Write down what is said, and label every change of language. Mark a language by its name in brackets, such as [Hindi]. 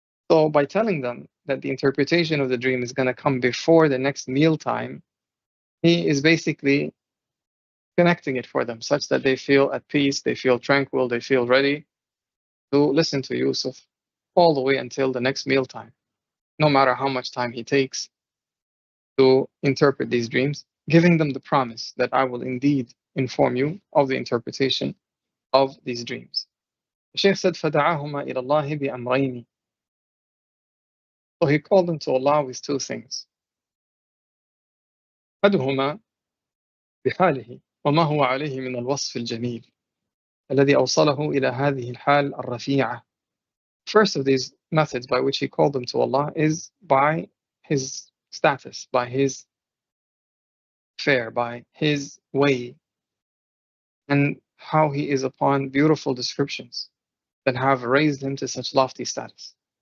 [English] So by telling them that the interpretation of the dream is going to come before the next meal time, he is basically connecting it for them such that they feel at peace, they feel tranquil, they feel ready to listen to Yusuf all the way until the next meal time, no matter how much time he takes to interpret these dreams, giving them the promise that I will indeed inform you of the interpretation of these dreams. The Shaykh said, [Arabic] فَدَعَاهُمَا إِلَى اللَّهِ بِأَمْرَيْنِ. [English] So he called them to Allah with two things. [Arabic] أَحَدُهُمَا بِحَالِهِ وَمَا هُوَ عَلَيْهِ مِنَ الْوَصْفِ الْجَمِيلِ الذي أوصله إلى هذه الحال الرفيعة. [English] First of these methods by which he called them to Allah is by his status, by his fare, by his way, and how he is upon beautiful descriptions that have raised him to such lofty status.